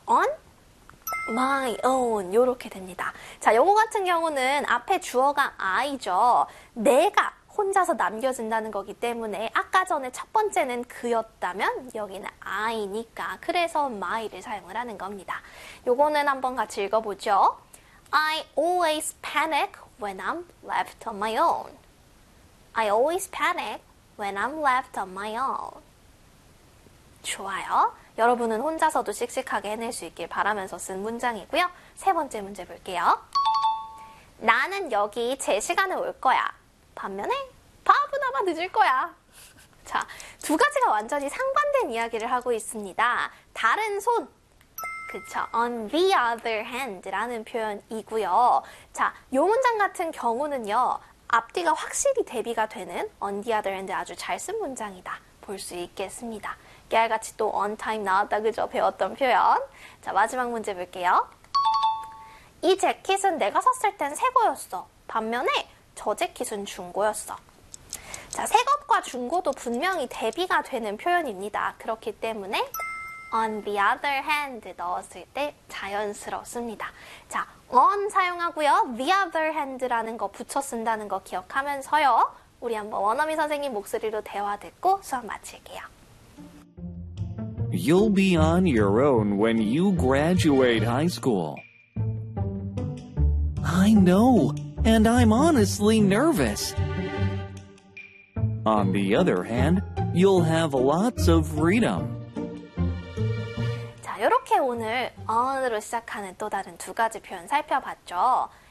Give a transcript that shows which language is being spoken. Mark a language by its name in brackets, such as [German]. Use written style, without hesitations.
[English] On my own. [Korean] 요렇게 됩니다. 자, 요거 같은 경우는 앞에 주어가 I죠. 내가 혼자서 남겨진다는 거기 때문에 아까 전에 첫 번째는 그였다면 여기는 I니까 그래서 my를 사용을 하는 겁니다. 요거는 한번 같이 읽어보죠. [English] I always panic when I'm left on my own. I always panic when I'm left on my own. [Korean] 좋아요. 여러분은 혼자서도 씩씩하게 해낼 수 있길 바라면서 쓴 문장이고요. 세 번째 문제 볼게요. 나는 여기 제 시간에 올 거야. 반면에 바보나마 늦을 거야. 자, 두 가지가 완전히 상반된 이야기를 하고 있습니다. 다른 손, 그쵸, on the other hand라는 표현이고요. 자, 요 문장 같은 경우는요, 앞뒤가 확실히 대비가 되는 on the other hand 아주 잘 쓴 문장이다 볼 수 있겠습니다. 깨알같이 또 on time 나왔다, 그죠? 배웠던 표현. 자, 마지막 문제 볼게요. 이 재킷은 내가 샀을 땐 새 거였어. 반면에 저 재킷은 중고였어. 자, 새 것과 중고도 분명히 대비가 되는 표현입니다. 그렇기 때문에 on the other hand 넣었을 때 자연스럽습니다. 자, on 사용하고요. the other hand라는 거 붙여 쓴다는 거 기억하면서요. 우리 한번 원어미 선생님 목소리로 대화 듣고 수업 마칠게요. [English] You'll be on your own when you graduate high school. I know, and I'm honestly nervous. On the other hand, you'll have lots of freedom. [Korean] 자, 이렇게 오늘 on으로 시작하는 또 다른 두 가지 표현 살펴봤죠.